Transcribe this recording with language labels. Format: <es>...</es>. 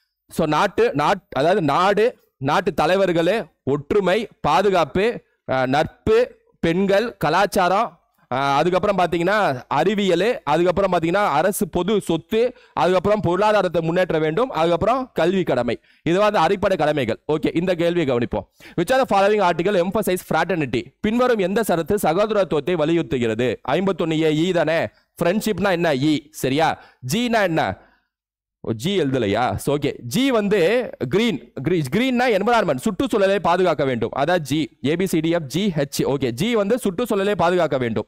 <ta>So அதாவது நாட்டு தலைவர்களே ஒற்றுமை, பாதுகாப்பு, நட்பு, பெண்கள், கலாச்சாரம், அதுக்கப்புறம் பாத்தீங்கன்னா அறிவியல், அதுக்கப்புறம் பாத்தீங்கன்னா அரசு பொது சொத்து, அதுக்கப்புறம் பொருளாதாரத்தை முன்னேற்ற வேண்டும், அதுக்கப்புறம் கல்வி கடமை. இது வந்து அடிப்படை கடமைகள். ஓகே, இந்த கேள்வியை கவனிப்போம்.</ta> <en>which are the following article emphasize fraternity?</en> <ta>பின்வரும் எந்த சரத்து சகோதரத்துவத்தை வலியுறுத்துகிறது? 51A ஈ தானே, ஃப்ரெண்ட்ஷிப்னா என்ன ஈ. சரியா? ஜீனா என்ன? ஜி எழுதலையா? ஓகே, ஜி வந்து கிரீன்னா என்விரான்மெண்ட், சுற்றுச்சூழலை பாதுகாக்க வேண்டும், அதான் ஜி. ABCDFGH. ஓகே, ஜி வந்து சுற்றுச்சூழலை பாதுகாக்க வேண்டும்.</ta>